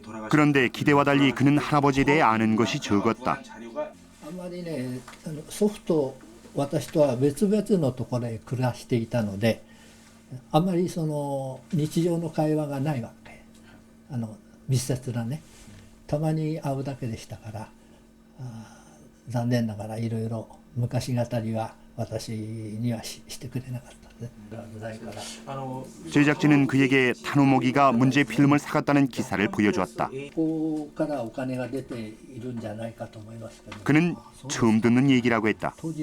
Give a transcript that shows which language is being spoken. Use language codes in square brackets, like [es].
[ko] 그런데 기대와 달리 그는 할아버지에 대해 아는 것이 적었다. [ja] あまりね、祖父と私とは別々のところへ暮らしていたので、あまりその日常の会話がないわけ。密接なね、たまに会うだけでしたから、残念ながらいろいろ昔語りは私にはしてくれなかったですね。 [ko] 제작진은 그에게 타노모기가 문제 필름을 사갔다는 기사를 보여주었다. 그는 처음 듣는 얘기라고 했다.